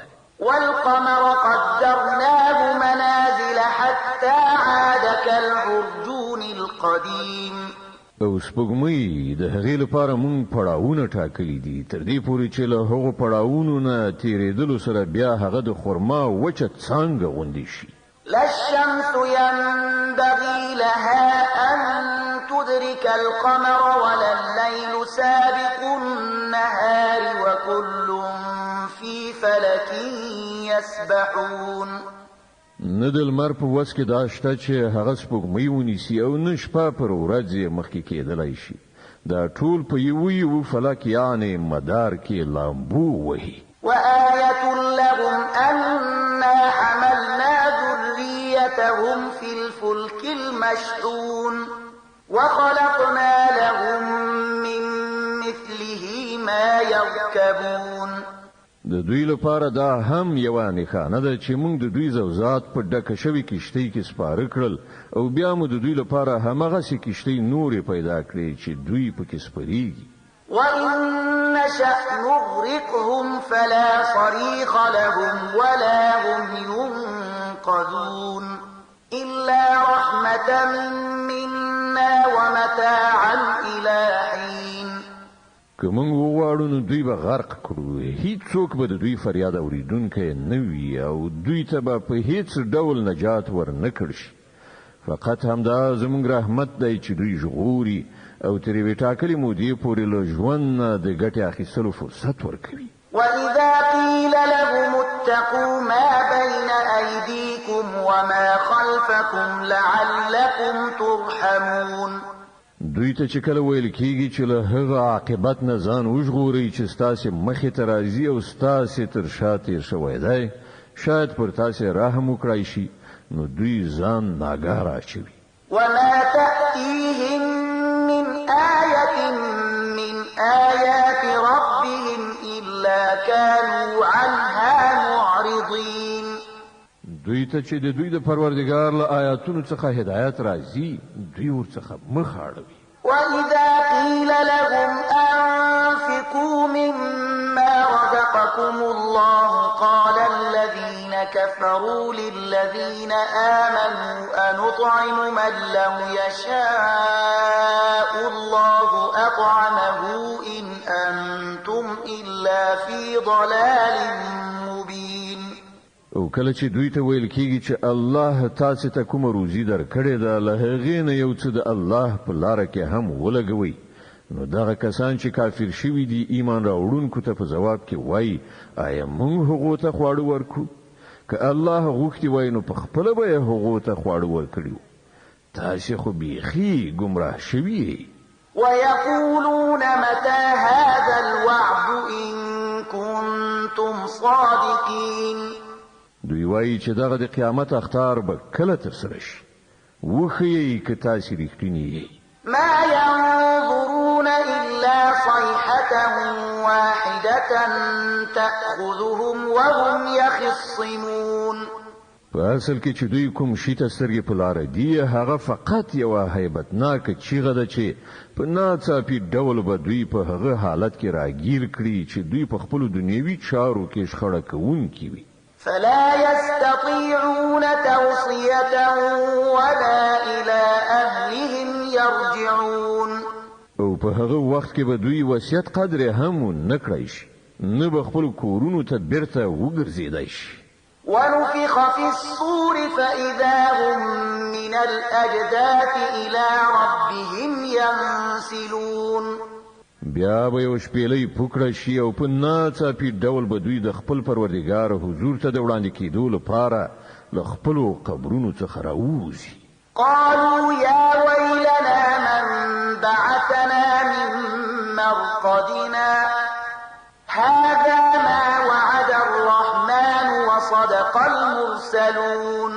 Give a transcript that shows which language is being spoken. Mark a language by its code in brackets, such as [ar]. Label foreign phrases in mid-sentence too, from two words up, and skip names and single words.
[ar] والقمر قدرناه منازل حتى عاد كالعرجون القديم [ps] او سپوږمۍ د هغې لپاره مونږ پړاوونه ټاکلي دي تر دې پورې چې له هغو پړاوونو نه تیرېدلو سره بیا هغه د خرما وچه څانګه غوندې شي [ar] لا الشمس ينبغي لها أن تدرك القمر ولا الليل سابق النهار وكل في فلك يسبحون [ps] نه د لمر په وس کې دا شته چې هغه سپوږمۍ ونیسي او نه شپه پر ورځ مخکې کېدلی شي دا ټول په یو فلک یعنی مدار کې لامبو وهي [ar] وآية لهم أنا حملنا ذريتهم في الفلك المشحون وخلقنا لهم من مثله ما يركبون [ps] د دوی لپاره دا هم یو نښانه ده چې موږ د دوی زوزات په ډکه شوي کشتۍ کې سپاره کړل او بیا موږ د دوی لپاره همغسې کشتۍ نورې پیدا کړې چې دوی پکې سپریږي [ar] وإن نشأ نغرقهم فلا صريخ لهم ولا هم ينقذون إلا رحمة منا ومتاعا إلى حين [ps] که موږ وغواړو نو دوی به غرق کړو هیڅوک به د دوی فریاد اوریدونکی نه وي او دوی ته به په هیڅ ډول نجات ورنکړ شي فقط همدا زموږ رحمت دی چې دوی ژغوري او تر یوې ټاکلې مودې پورې له ژوند نه د ګټې اخیستلو فرصت ورکوي [ar] وإذا قيل لهم اتقوا ما بين أيديكم وما خلفكم لعلكم ترحمون [ps] دوی ته چې کله ویل کېږي چې له هغه عاقبت نه ځان وژغورئ چې ستاسې مخې ته راځي او ستاسې تر شا تېر شوی دی شاید پر تاسې رحم وکړای شي نو دوی ځان ناګاه اچوي [ar] وما تأتيهم من آية من آيات ربهم إلا كانوا عنها معرضين [ps] دوی ته چې د دوی د پروردګار له آیاتونو څخه هدایت راځي دوی ورڅخه مخ اړوي [ar] وإذا قيل لهم أنفقوا مما رزقكم الله قال الذين كفروا للذين آمنوا أنطعم من لو يشاء الله أطعمه إن أنتم إلا في ضلال مبين [ps] او کله چې دوی ته ویل کېږي چې الله تاسو ته کوم روزي درکړې ده له هغې نه یو څه د الله په لاره کې هم ولګوي نو دغه کسان چې کافر شوي دي ایمان راوړونکو ته په ځواب کې وایي آیا موږ هغو ته خواړه ورکړو که الله غوښتي وای نو په خپله به یې هغو ته خواړه ورکړي تاسې خو بیخي ګمراه شوي [ar] ويقولون متى هذا الوعد إن كنتم صادقين [ps] دوی وایي چې دغه د قیامت اختار به کله ترسره شي وښیئ که تاسې رښتیني یئ [ar] ما ينظرون إلا صيحة واحدة تأخذهم وهم يخصمون [ps] په اصل کې چې دوی کوم شي ته سترګې په لاره دي هغه فقط یوه هیبتناکه چیغه ده چې په ناڅاپي ډول به دوی په هغه حالت کې راګیر کړي چې دوی په خپلو دنیوي چارو کې شخړه کوونکي وي [ar] فلا يستطيعون توصية ولا إلى أهلهم يرجعون [ps] او په هغه وخت کې به دوی وصیت قدر هم نه کړی شي نه به خپل کورونو ته بیرته وګرځېدای شي [ar] ونفخ في الصور فإذا هم من الأجداث إلى ربهم ينسلون. [ps] بیا به یو شپېلۍ پوکړه شي او په ناڅاپي ډول به دوی د خپل پروردګار حضور ته د وړاندې کېدو لپاره له خپلو قبرونو څخه راووځي. [ar] قالوا يا ويلنا من بعثنا من مرقدنا هذا ما وعد الرحمن وصدق المرسلون.